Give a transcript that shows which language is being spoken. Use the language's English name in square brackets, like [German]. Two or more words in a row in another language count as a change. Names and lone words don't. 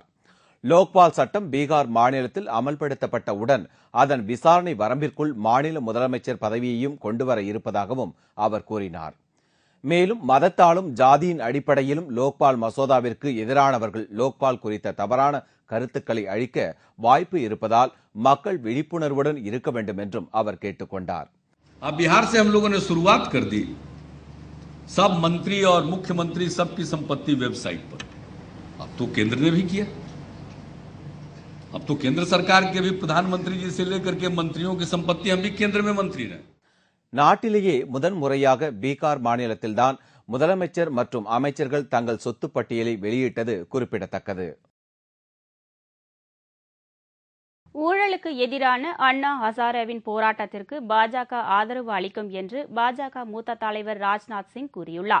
[Tamil] லோக்பால் சட்டம் பீகார் மாநிலத்தில் அமல்படுத்தப்பட்டவுடன் அதன் விசாரணை வரம்பிற்குள் மாநில முதலமைச்சர் பதவியையும் கொண்டுவர இருப்பதாகவும் அவர் கூறினார். மேலும் மதத்தாலும் ஜாதியின் அடிப்படையிலும் லோக்பால் மசோதாவிற்கு எதிரானவர்கள் லோக்பால் குறித்த தவறான கருத்துக்களை அழிக்க வாய்ப்பு இருப்பதால் மக்கள் விழிப்புணர்வுடன் இருக்க வேண்டும் என்றும் அவர் கேட்டுக் கொண்டார். [Hindi] अब बिहार से हम लोगों ने शुरुआत कर दी, सब मंत्री और मुख्यमंत्री सबकी संपत्ति वेबसाइट पर. अब तो केंद्र ने भी किया. अब तो केंद्र सरकार के भी प्रधानमंत्री जी से लेकर के मंत्रियों की संपत्ति हम भी केंद्र में मंत्री रहे. [Tamil] நாட்டிலேயே முதன்முறையாக பீகார் மாநிலத்தில்தான் முதலமைச்சர் மற்றும் அமைச்சர்கள் தங்கள் சொத்து பட்டியலை வெளியிட்டது குறிப்பிடத்தக்கது. ஊழலுக்கு எதிரான அண்ணா ஹசாரேவின் போராட்டத்திற்கு பாஜக ஆதரவு அளிக்கும் என்று பாஜக மூத்த தலைவர் ராஜ்நாத் சிங் கூறியுள்ளார்.